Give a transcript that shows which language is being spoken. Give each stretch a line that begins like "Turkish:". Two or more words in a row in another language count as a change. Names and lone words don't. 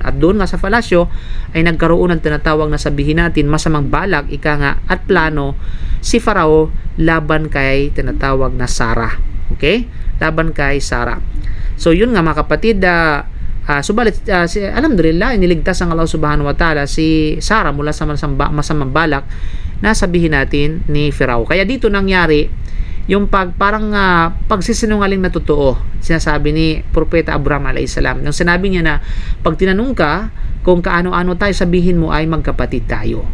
Filipino: At doon nga sa palasyo ay nagkaroon ng tinatawag na sabihin natin masamang balak, ika nga, at plano si Farao laban kay tinatawag na Sarah. Okay? Laban kay Sarah. So yun nga mga kapatid, subalit alhamdulillah iniligtas ng Allah
Arabic: سبحانه وتعالى
Filipino: si Sarah mula sa masamang balak na sabihin natin ni Firaun. Kaya dito nangyari yung parang pagsisinungaling na totoo sinasabi ni Propeta Abraham a.s. Nung sinabi niya na pag tinanong ka kung kaano-ano tayo, sabihin mo ay magkapatid tayo.